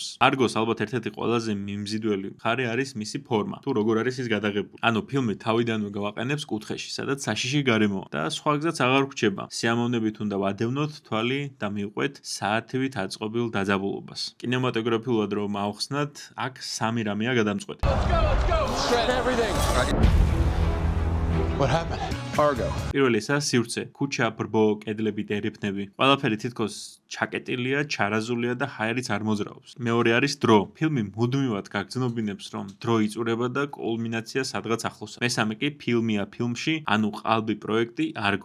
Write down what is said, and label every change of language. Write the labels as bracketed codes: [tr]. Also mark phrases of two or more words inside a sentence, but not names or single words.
[ka] Argos ალბათ ერთ-ერთი ყველაზე მიმზიდველი მხარე არის მისი ფორმა, თუ როგორ არის ის გადაღებული. ანუ ფილმი თავიდანვე გავაყენებს კუთხეში, სადაც საშიში გარემოა და სხვა გზაც აღარ გვრჩება. სიამოვნებით უნდა ვადევნოთ თვალი და მივყვეთ საათივით აწყობილ დაძაბულობას. კინემატოგრაფიულად რომ ავხსნათ, აქ სამი რამეა გადამწყვეტი. [en] Everything. What happened? Argo. [ka] პირველი ესაა სივრცე, ქუჩა, ბრბო, კედლები, დერეფნები. ყველაფერი თითქოს ჩაკეტილია, ჩარაზულია და ჰაერიც არ მოძრაობს. მეორე არის დრო. ფილმი მუდმივად გაგრძნობინებს, რომ დრო იწურება და კულმინაცია სადღაც ახლოსაა. მესამე კი ფილმია ფილმში, ანუ ყალბი პროექტი Argo.